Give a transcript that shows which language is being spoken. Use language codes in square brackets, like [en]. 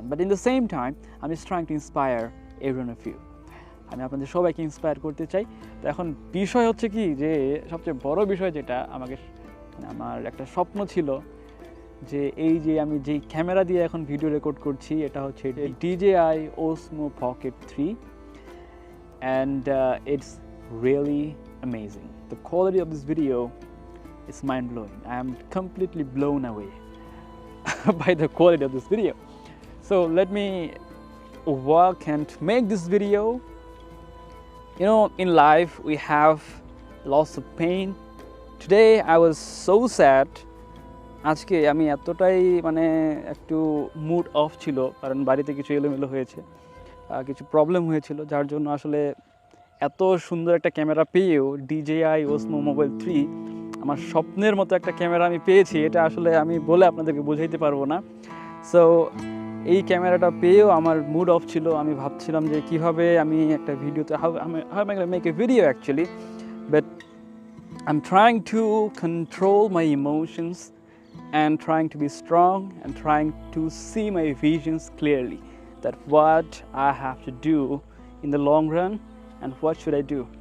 [en] But in the same time I'm just trying to inspire every one of you. [bn] আমি আপনাদের সবাইকে inspire করতে চাই। তো এখন বিষয় হচ্ছে কি, যে সবচেয়ে বড় বিষয় যেটা আমার একটা স্বপ্ন ছিল, যে এই যে আমি যেই ক্যামেরা দিয়ে এখন ভিডিও রেকর্ড করছি, এটা হচ্ছে DJI Osmo Pocket 3, [en] and it's really amazing. The quality of this video is mind-blowing. I am completely blown away by the quality of this video. So let me work and make this video. You know, in life we have lots of pain. Today I was so sad. [bn] আজকে আমি এতটাই একটু mood of ছিল, কারণ বাড়িতে কিছু এলোমেলো হয়েছে, কিছু প্রবলেম হয়েছিল, যার জন্য আসলে এত সুন্দর একটা ক্যামেরা পেয়েও DJI Osmo Mobile 3 আমার স্বপ্নের মতো একটা ক্যামেরা আমি পেয়েছি, এটা আসলে আমি বলে আপনাদেরকে বোঝাইতে পারবো না। সো এই ক্যামেরাটা পেয়েও আমার মুড অফ ছিল। আমি ভাবছিলাম যে কীভাবে আমি একটা ভিডিওতে [en] How am I going to make a video actually, but I'm trying to control my emotions and trying to be strong and trying to see my visions clearly, that what I have to do in the long run and what should I do.